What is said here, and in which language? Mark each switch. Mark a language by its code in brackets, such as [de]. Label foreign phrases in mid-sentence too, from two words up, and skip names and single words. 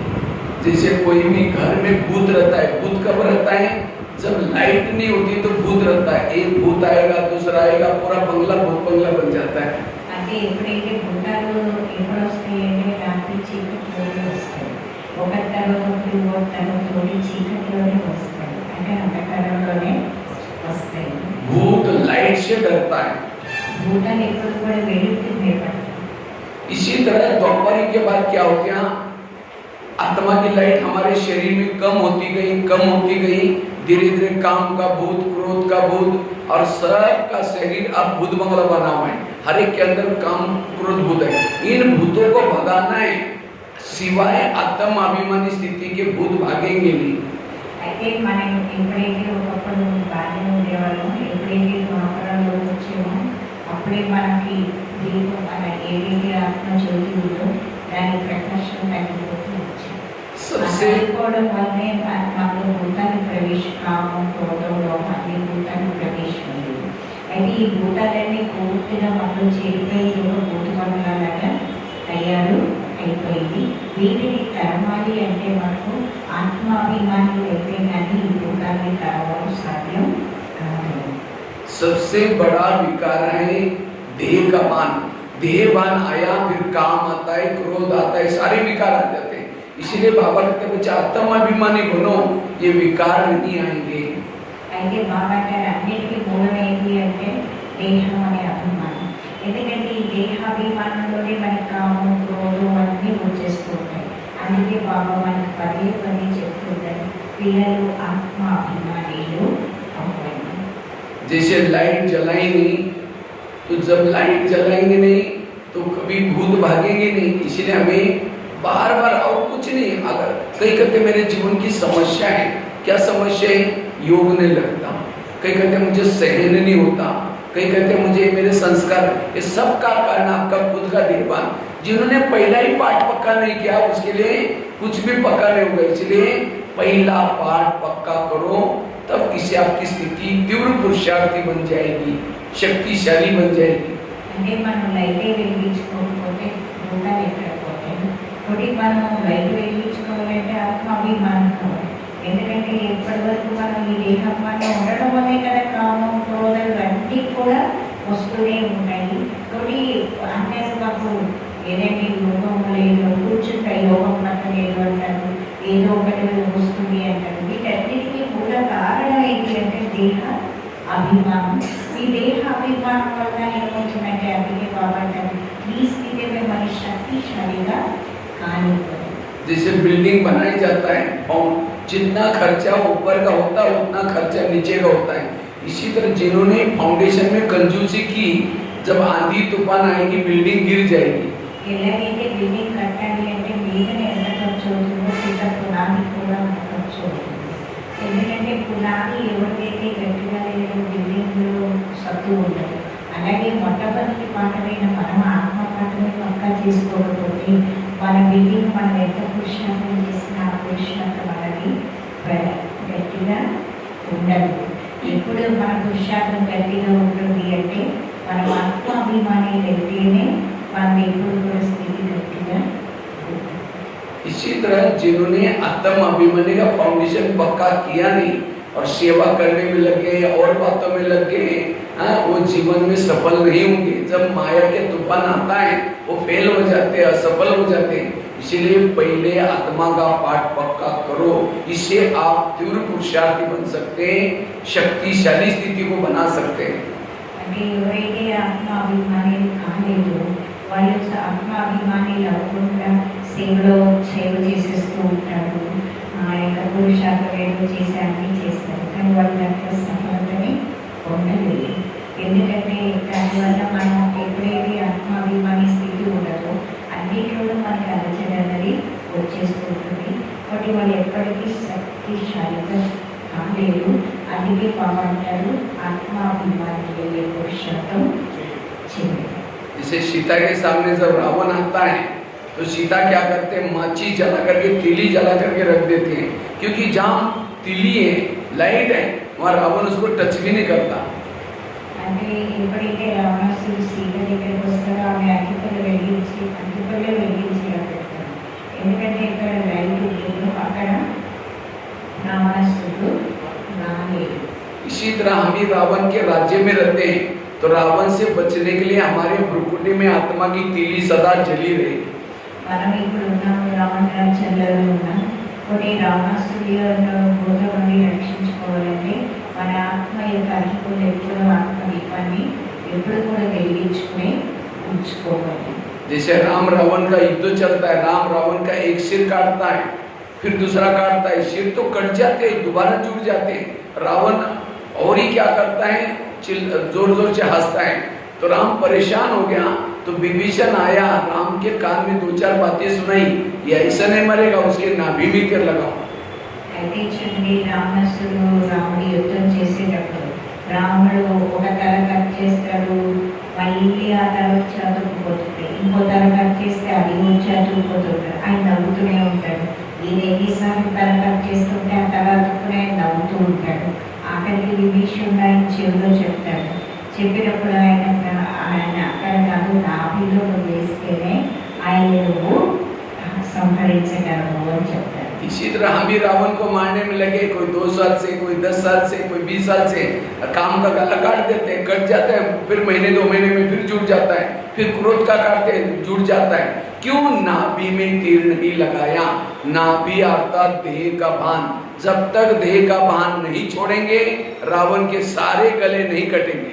[hi] जैसे कोई भी घर में भूत रहता है, भूत कब रहता है? जब लाइट नहीं होती तो भूत रहता है। एक भूत आएगा, दूसरा आएगा, पूरा बंगला भूत बंगला बन जाता है। [te] అంటే ఎప్పుడైతే భూతాలు ఎప్పుడు వస్తాయి అంటే రాత్రి చీకటిలోనే వస్తాయి. ఒక తర్వాత తోటి చీకటిలోనే వస్తాయి, అంటే అంధకారంలోనే వస్తాయి. [hi] भूत लाइट से डरता है। [te] భూతాలు ఎప్పుడు కూడా వెలుగుకి భయపడతాయి. [hi] इसी तरह द्वापरी के बाद क्या हो गया? आत्मा की लाइट हमारे शरीर में कम होती गई, धीरे धीरे काम का भूत, क्रोध का भूत, और सबका शरीर अब भूत बंगला बना हुआ है। हर एक के अंदर काम, क्रोध, भूत है। इन भूतों को भगाना है, सिवाय आत्म अभिमानी स्थिति के भूत भागेंगे नहीं। [te] అయితే మనం ఎప్పుడైతే ఒకప్పుడు బాగా ఉండేవాళ్ళం, ఎప్పుడైతే ద్వాపరంలో వచ్చామో అప్పుడే మనకి దీపం మన ఏదైతే ఆత్మ జ్యోతి ఉందో దాని ప్రకాశం తగ్గిపోతూ వచ్చింది. అయిపోవడం వల్లనే మనలో భూతాన్ని కామం, క్రోధం, లోపం అన్ని భూతాన్ని ప్రవేశించింది. అయితే ఈ భూతాలన్నీ పూర్తిగా మనలో చేరిపోయి ఒక భూతమండలాగా తయారు అయిపోయింది. వీటిని తరమాలి అంటే మనకు ఆత్మాభిమానులు అయితే కానీ ఈ భూతాన్ని తరవడం సాధ్యం కాదు. [hi] सबसे बड़ा विकार है देह का मान। देहभान आया, फिर काम आता है, क्रोध आता है, सारे विकार आ जाते हैं। इसलिए बाबा कहते हैं बच्चा आत्माभिमानी बनो, ये विकार नहीं आएंगे। [te] అయితే బాబా గారు అన్నిటికీ మూలం ఏంటి అంటే దేహం అనే అభిమానం. ఎందుకంటే ఈ దేహాభిమానంలోనే మనకి కామం, క్రోధం అన్నీ వచ్చేస్తూ ఉంటాయి. అందుకే బాబా మనకి పదే చెప్తుంటారు, పిల్లలు ఆత్మాభిమానులు అవ్వండి. [hi] जैसे लाइट जलाई नहीं, तो जब लाइट जलाएंगे नहीं तो कभी भूत भागेंगे नहीं। इसलिए हमें बार बार, और कुछ नहीं, अगर कई कहते मेरे जीवन की समस्या है, क्या समस्या है? योग नहीं लगता, कई कहते मुझे सहन नहीं होता, कई कहते मुझे मेरे संस्कार, ये सब का कारण आपका खुद का देहभान। जिन्होंने पहला ही पाठ पक्का नहीं किया उसके लिए कुछ भी पक्का नहीं होगा। इसलिए पहला पाठ पक्का करो, तब किसी आपकी स्थिति तीव्र पुरुषार्थी बन जाएगी, शक्तिशाली बन जाएगी। [te] అంటే మనం లైట్ వెలిగించుకోకపోతే భూతాలు ఎక్కడ పోతాయి? ఒకటి మనం లైట్ వెలిగించుకోవాలంటే ఆత్మాభిమానం కావాలి. ఎందుకంటే ఎప్పటి వరకు మనం ఈ దేహాభిమానం ఉండడం వల్లే కదా కామం, క్రోధాలు అన్నీ కూడా వస్తూనే ఉంటాయి. ఒకటి అంటే మాకు ఏదైతే యోగం లేదు, కూర్చుంటే యోగం పట్టలేదు అంటారు, ఏదో ఒకటి వస్తుంది అంటారు. వీటన్నిటికీ మూల కారణం ఏంటి అంటే దేహ అభిమానం. ఈ దేహ అభిమానం వల్ల ఏమవుతుందంటే అందుకే బాబా అంటారు ఈ స్థితి మన శక్తిశాలిగా కానివ్వదు. [hi] जैसे बिल्डिंग बनाई जाता है और जितना खर्चा ऊपर का होता है उतना खर्चा नीचे का होता है। इसी तरह जिन्होंने फाउंडेशन में कंजूसी की, जब आंधी तूफान आएगी बिल्डिंग गिर जाएगी। [te] ఎలాగైతే బిల్డింగ్ కట్టాలి అంటే మీదనే ఎంత ఖర్చు అవుతుందో కింద పునాది కూడా అంత ఖర్చు అవుతుంది. ఎందుకంటే పునాది ఎవరికైతే గట్టిగా లేదో బిల్డింగ్లో సత్తు ఉండదు. అలాగే మొట్టమొదటి పాఠమైన మనం ఆత్మ పాఠమే పక్కా చేసుకోకపోతే మన బిల్డింగ్ మనం ఎంత పురుషార్థం చేసినా ఆ పురుషార్థం మనది గట్టిగా ఉండదు. ఇప్పుడు మన పురుషార్థం గట్టిగా ఉంటుంది అంటే మనం ఆత్మాభిమాని అయితేనే మనం ఎప్పుడు కూడా స్థితి గట్టిగా. [hi] इसी तरह जिन्होंने आत्म अभिमानी का फाउंडेशन पक्का किया नहीं और सेवा करने में लग गए और बातों में लग गए, वो जीवन में सफल नहीं होंगे। जब माया के तूफान आता है वो फेल हो जाते हैं, असफल हो जाते हैं। इसीलिए पहले आत्मा का पाठ पक्का करो, इससे आप तीव्र पुरुषार्थी बन सकते हैं, शक्तिशाली स्थिति को बना सकते हैं। [te] అంటే ఎవరైతే ఆత్మాభిమాని కాలేదో వాళ్ళు ఆత్మాభిమాని అవ్వకుండా సేవ చేసేస్తూ ఉంటారు. ఆ యొక్క పురుషార్థం ఏదో చేసి అన్నీ చేస్తారు, కానీ వాళ్ళు దాంట్లో సఫలతని పొందలేదు. ఎందుకంటే దానివల్ల మనం ఎప్పుడైతే ఆత్మాభిమాని స్థితి ఉండదో అన్నింటిలో మనకి ఆలోచన అనేది వచ్చేస్తూ ఉంటుంది. కాబట్టి వాళ్ళు ఎప్పటికీ శక్తిశాలిగా కాలేదు. అందుకే బాగుంటారు ఆత్మాభిమాని పురుషత్వం చెంది. [hi] जैसे सीता के सामने जब रावण आता है तो सीता क्या करते हैं, माची जला करके, तीली जला करके रख देते हैं, क्योंकि जहाँ तीली है, लाइट है, वहाँ रावण उसको टच भी नहीं करता। [te] అంటే ఎప్పుడైతే రావణాసుడు సీత దగ్గరికి వస్తారో ఆమె అగ్గిపల్లి వెలిగించి పెడతారు. ఎందుకంటే ఇక్కడ లైట్ లేదు, అక్కడ రావణాసుడు రాలేదు. [hi] इसी तरह हम भी रावण के राज्य में रहते हैं, तो रावण से बचने के लिए हमारे भ्रुकुटी में आत्मा की तीली सदा जली रहे। [te] మనం ఇప్పుడు ఉన్నాము రావణ రాజ్యంలో ఉన్నాం. కొన్ని రావణాసుడి బోధ నుండి రక్షించుకోవాలంటే మన ఆత్మ యొక్క అధికులు ఎప్పుడు ఆత్మదీపాన్ని ఎప్పుడు కూడా వెలిగించుకుని ఉంచుకోవాలి. [hi] जैसे राम रावण का युद्ध चलता है, राम रावण का एक सिर काटता है, फिर दूसरा काटता है, सिर तो कट जाते हैं, दोबारा जुड़ जाते हैं। रावण और ही क्या करता है, जोर जोर से हंसता है। तो राम परेशान हो गया, तो विभीषण आया, राम के कान में 2-4 बातें सुनाई, ये ऐसा नहीं मरेगा, उसके नाभि में कर लगाओ। [te] అయితే చూడండి, రావణాసుడు రాముడి యుద్ధం చేసేటప్పుడు రాముడు ఒక తల కట్ చేస్తాడు, మళ్ళీ ఆ తల చదువుకుపోతుంది, ఇంకో తల కట్ చేస్తే అది చదువుకుపోతుంటాడు. ఆయన నవ్వుతూనే ఉంటాడు. ఈయన ఎన్నిసార్లు తల కట్ చేస్తుంటే ఆ తల అతుక్కునే నవ్వుతూ ఉంటాడు. ఆఖరికి విభీషణుడు ఆయన చెవిలో చెప్తాడు. చెప్పినప్పుడు ఆయన అక్కడ కాదు, నాభిలో వేస్తేనే ఆయన నువ్వు సంహరించగలవు అని చెప్తాడు. [hi] इसी तरह हम भी रावण को मारने में लगे, कोई 2 साल से, कोई 10 साल से, कोई 20 साल से काम का गला काट देते हैं, कट जाता है, फिर महीने 2 महीने में फिर जुड़ जाता है, फिर क्रोध का काटते हैं, जुड़ जाता है। क्यों? नाभि में तीर नहीं लगाया। नाभि अर्थात देह का भान, जब तक देह का भान नहीं छोड़ेंगे रावण के सारे गले नहीं कटेंगे।